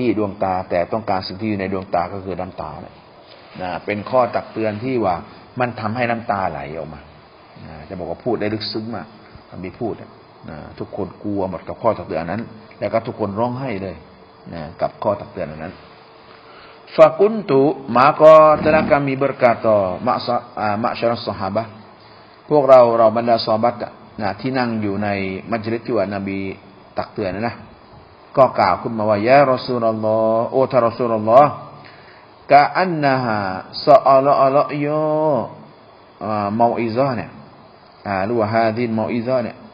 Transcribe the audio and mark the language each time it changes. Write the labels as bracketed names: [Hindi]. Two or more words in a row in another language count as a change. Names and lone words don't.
[Thai] ดวงตาแต่ต้องการสิ่งที่อยู่ในดวงตาก็คือน้ำตานะเป็นข้อตักเตือนที่ว่ามันทำให้น้ำตาไหลออกมาจะบอกว่าพูด ได้ลึกซึ้งมากทำให้พูดทุกคนกลัวหมดกับข้อตักเตือนนั้นแล้วก็ทุกคนร้องไห้เลย กับข้อตักเตือนนั้นฟากุนตุ [Malay] maka telah kami berkata [Arabic] معشر الصحابة [Thai] พวกเราบรรดาซอฮาบะห์ที่นั่งอยู่ในมัจลิสที่ว่านบีตักเตือนนะก็กล่าวขึ้นมาว่า [Arabic] يا رسول الله [Thai] โอ้ท่านรอซูลุลลอฮ์ [Arabic] كأن هذه موعظة [Thai] เนี่ยหรือว่า [Arabic] هذه الموعظة [Thai] เนี่ย